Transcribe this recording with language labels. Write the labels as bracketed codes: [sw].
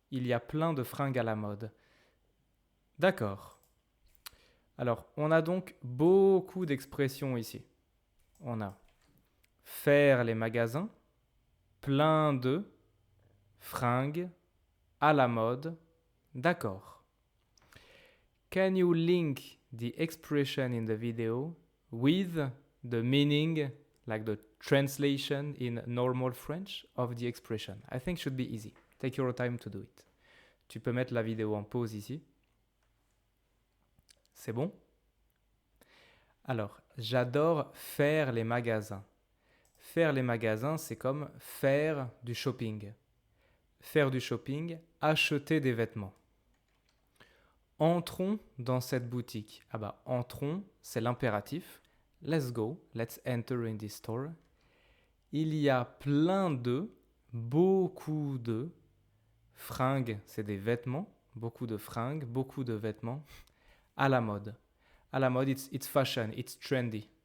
[fr] Il y a plein de fringues à la mode. D'accord. Alors, on a donc beaucoup d'expressions ici. On a faire les magasins, plein de, fringues, à la mode, d'accord. [en] Can you link the expression in the video with the meaning, like the translation in normal French of the expression? I think it should be easy. Take your time to do it. [fr] Tu peux mettre la vidéo en pause ici. C'est bon? Alors, j'adore faire les magasins. Faire les magasins, c'est comme faire du shopping. Faire du shopping, acheter des vêtements. Entrons dans cette boutique. Ah bah, entrons, c'est l'impératif. [en] Let's go, let's enter in this store. [fr] Il y a plein de, beaucoup de, fringues, c'est des vêtements. Beaucoup de fringues, beaucoup de vêtements. À la mode. À la mode, [en] it's fashion, it's trendy.